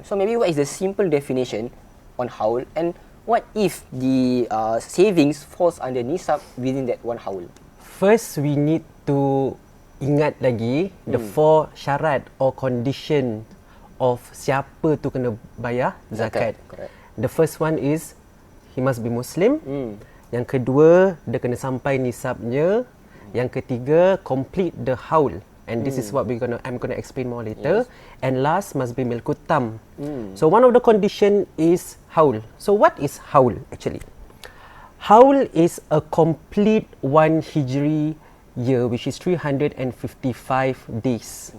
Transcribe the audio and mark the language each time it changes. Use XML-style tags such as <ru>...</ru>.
<en>So, maybe what is the simple definition on haul, and what if the savings falls under nisab within that one haul? First, we need to</en> <ms>ingat lagi</ms> <en>the four syarat or condition of</en> <ms>siapa tu kena bayar</ms> <en>zakat. Correct. The first one is he must be Muslim.</en> <ms>Yang kedua, dia kena sampai nisabnya. Yang ketiga,</ms> <en>complete the haul. And this is what I'm gonna explain more later. Yes. And last, must be milkutam. So one of the condition is haul. So what is haul actually? Haul is a complete one Hijri year, which is 355 days.</en>